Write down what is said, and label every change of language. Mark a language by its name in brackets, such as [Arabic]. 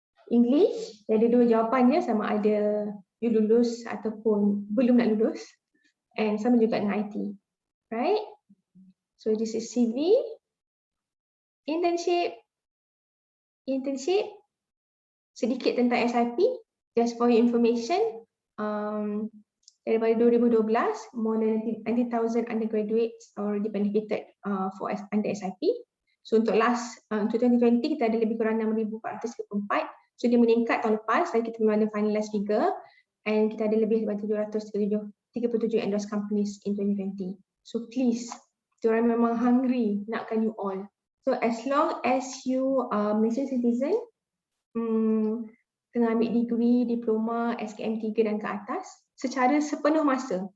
[Malay] English, dia ada dua jawapannya, sama ada you lulus ataupun belum nak lulus, and sama juga dengan IT, right? [English] So this is CV, internship, [Malay] sedikit tentang [English] SIP, just for your information. [Malay] Daripada [English] 2012, more than 90,000 undergraduates already benefited for under SIP. [Malay] So untuk 2020 kita ada lebih kurang 6,434. So dia meningkat tahun lepas, lagi kita memang ada finalized figure, and kita ada lebih daripada 737 [English] endorsed companies in 2020. So please, [Malay] diorang memang hungry nakkan [English] you all. So as long as you Malaysian citizen, [Malay] tengah ambil degree, diploma, SKM 3 dan ke atas secara sepenuh masa.